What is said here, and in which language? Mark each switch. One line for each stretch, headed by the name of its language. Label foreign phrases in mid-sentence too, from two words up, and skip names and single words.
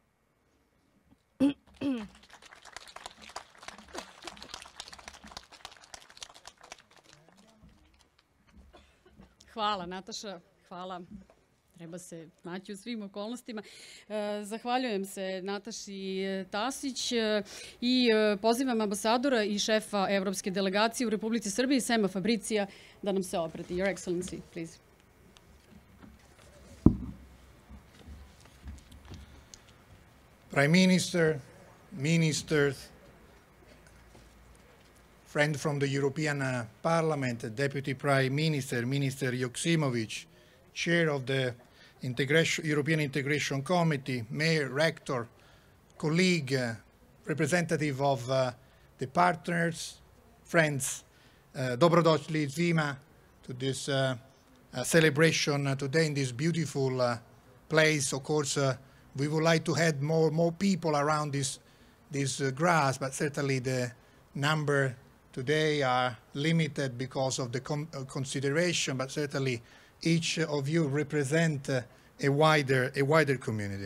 Serbian: Hvala, Nataša, hvala. Treba se naći u svim okolnostima. Zahvaljujem se Nataši Tasić i pozivam ambasadora i šefa Evropske delegacije u Republici Srbiji, Sema Fabricija, da nam se obrati.
English: Your Excellency, please. Prime Minister, ministers, friend from the European Parliament, Deputy Prime Minister, Minister Joksimovic, Chair of the European Integration Committee, Mayor, Rector, colleague, representative of the partners, friends,
Serbian: dobrodošli svima
English: to this celebration today in this beautiful place. Of course, we would like to have more people around this this grasp, but certainly the number today are limited because of the consideration, but certainly each of you represent a wider community.